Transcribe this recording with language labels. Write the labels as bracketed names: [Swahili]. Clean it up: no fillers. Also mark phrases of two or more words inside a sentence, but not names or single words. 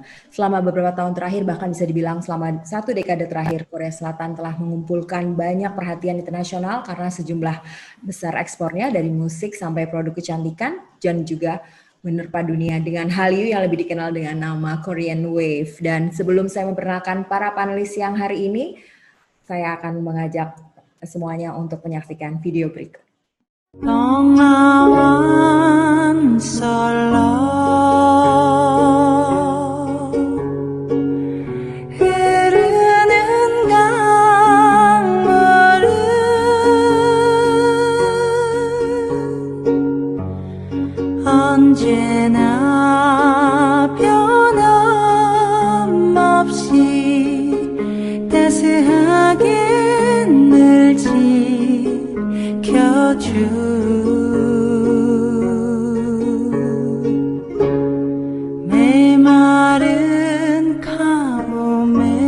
[Indonesian] Selama beberapa tahun terakhir, bahkan bisa dibilang selama 1 dekade terakhir, Korea Selatan telah mengumpulkan banyak perhatian internasional karena sejumlah besar ekspornya dari musik sampai produk kecantikan dan juga menerpa dunia dengan Hallyu yang lebih dikenal dengan nama [English] Korean Wave. [Indonesian] Dan sebelum saya memperkenalkan para panelis yang hari ini, saya akan mengajak semuanya untuk menyaksikan video berikut. Bengawan Solo [Korean] 흐르는 강물은 언제나 변함없이 따스하게 늘 지켜주 메마른 가뭄에